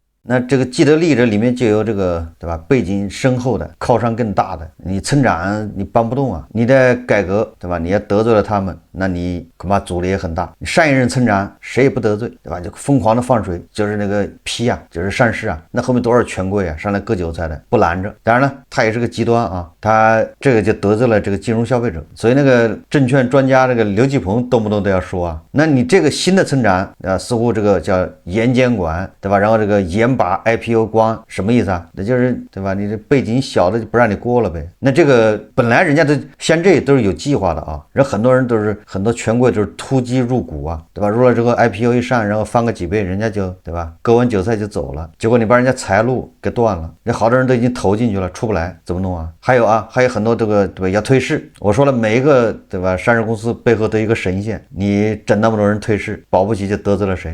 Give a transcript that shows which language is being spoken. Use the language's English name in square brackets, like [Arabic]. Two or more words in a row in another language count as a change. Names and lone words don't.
[Chinese] 那這個既得利益者裡面就有這個，對吧？背景深厚的，靠山更大的，你村長你搬不动啊，你的改革，对吧？你要得罪了他们，那你恐怕阻力也很大。你上一任村长谁也不得罪，对吧？就瘋狂的放水，就是那个批啊，就是善事啊，那后面多少权贵啊上来割韭菜的，不拦着。当然了，他也是个极端啊，他这个就得罪了这個金融消費者，所以那個證券專家這個劉繼鵬動不動都要說啊，那你這個新的村長啊，似乎這個叫嚴監管，對吧？然後這個嚴把 IPO 關，什麼意思啊？那就是對吧？你這背景小的就不讓你過了唄。那這個本來人家的像這都是有計劃的啊，人很多人都是很多權貴都是突擊入股啊，對吧？入了之後 IPO 一上，然後翻個幾倍，人家就對吧？割完韭菜就走了，結果你把人家財路給斷了，那好多人都已經投進去了，出不來，怎麼弄啊？還有啊，還有很多這個對吧？要退市，我說了每一個對吧？上市公司背後都有一個神仙，你整那麼多人退市，保不齊就得罪了誰？